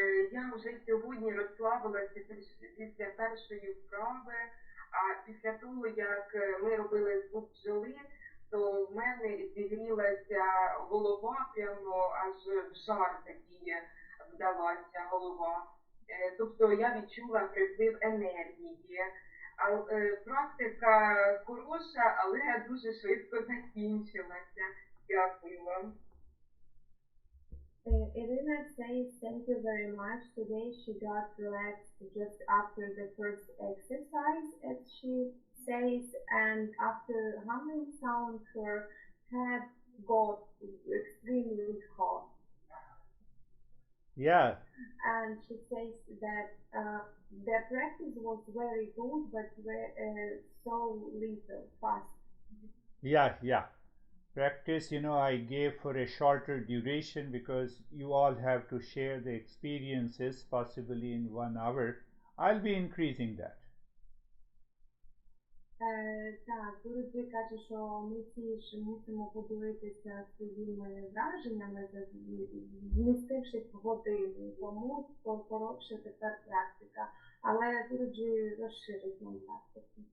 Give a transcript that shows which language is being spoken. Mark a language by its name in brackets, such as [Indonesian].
[Ukrainian] Я вже сьогодні розслабилася після першої вправи, а після того, як ми робили звук бджоли, то в мене зігрілася голова, прямо аж в жар такий вдалася голова. Тобто я відчула приплив енергії. Практика хороша, але дуже швидко закінчилася. Дякую вам. [English] Irina says thank you very much. Today she got relaxed just after the first exercise, as she says, and after humming sound her head got extremely hot. Yeah. And she says that the practice was very good, but so little, fast. Yeah. Practice, I gave for a shorter duration because you all have to share the experiences, possibly in 1 hour. I'll be increasing that. [Ukrainian] Так, Гуруджі каже, що ми всі ж мусимо поділитися своїми враженнями, змістившись в годину, тому коротше тепер практика. Але Гуруджі розширить нам практику.